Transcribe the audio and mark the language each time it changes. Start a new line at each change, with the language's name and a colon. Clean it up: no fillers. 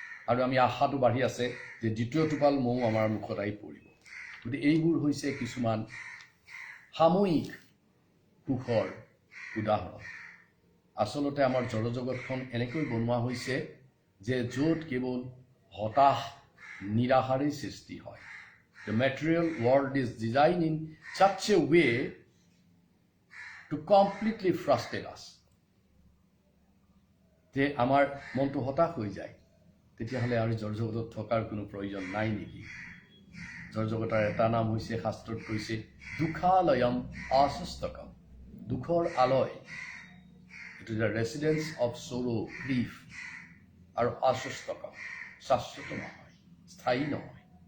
Assamese: আৰু আমি আশাটো বাঢ়ি আছে যে দ্বিতীয় টোপাল মৌ আমাৰ মুখত আহি পৰিব। গতিকে এইবোৰ হৈছে কিছুমান সাময়িক সুখৰ উদাহৰণ। আচলতে আমাৰ জড়জগতখন এনেকৈ বনোৱা হৈছে যে য'ত কেৱল হতাশ নিৰাশাৰেই সৃষ্টি হয়।
English: The material world is designed in such a way to completely frustrate us.
Assamese: যে আমাৰ মনটো হতাশ হৈ যায়, তেতিয়াহ'লে আৰু জড়জগতত থকাৰ কোনো প্ৰয়োজন নাই নেকি? জড়জগতৰ এটা নাম হৈছে, শাস্ত্ৰত কৈছে, দুখালয়ম আশ্বস্তকম, দুখৰ আলয়।
English: It is the residence of sorrow, grief.
Assamese: আৰু আশ্বস্তকম, শাশ্বত নহয়, স্থায়ী নহয়।